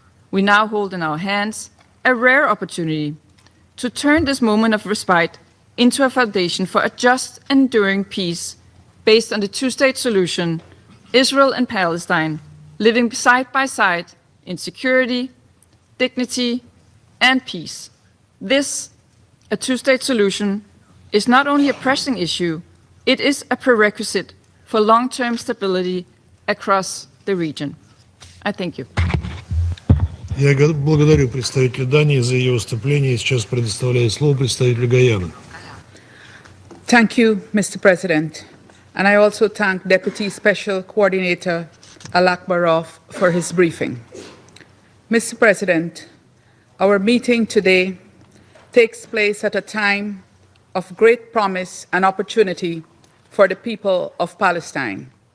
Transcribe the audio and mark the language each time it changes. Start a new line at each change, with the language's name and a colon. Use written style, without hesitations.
English: We now hold in our hands a rare opportunity to turn this moment of respite into a foundation for a just and enduring peace based on the two-state solution, Israel and Palestine living side by side in security, dignity, and peace. This, a two-state solution, is not only a pressing issue, it is a prerequisite for long-term stability across the region. I thank you.
Russian: Я благодарю представителя Дании за ее выступление. Сейчас предоставляю слово представителю Гаяны.
English: Thank you, Mr. President. And I also thank Deputy Special Coordinator Alak Barov for his briefing. Mr. President, our meeting today takes place at a time of great promise and opportunity for the people of Palestine.